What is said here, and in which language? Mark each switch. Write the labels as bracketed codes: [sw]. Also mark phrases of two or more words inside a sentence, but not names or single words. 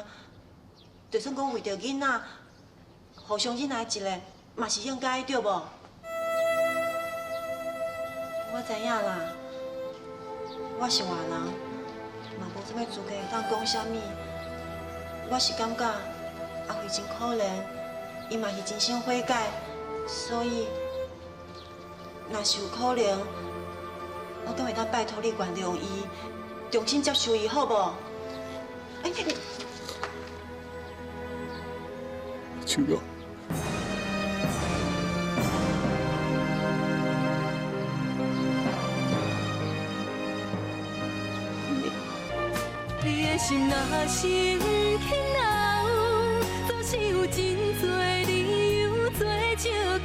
[nan] 就算讲为着囡仔，互相忍耐一个，嘛是应该的，对无？我知影啦，我是外人。嘛无啥物资格当讲啥物，我是感觉阿辉真可怜，伊嘛是真心悔改，所以若是有可能，我敢会当拜托你原谅伊，重新接受伊，好无？手表。你的心若是不肯留，总是有真多理由做借口。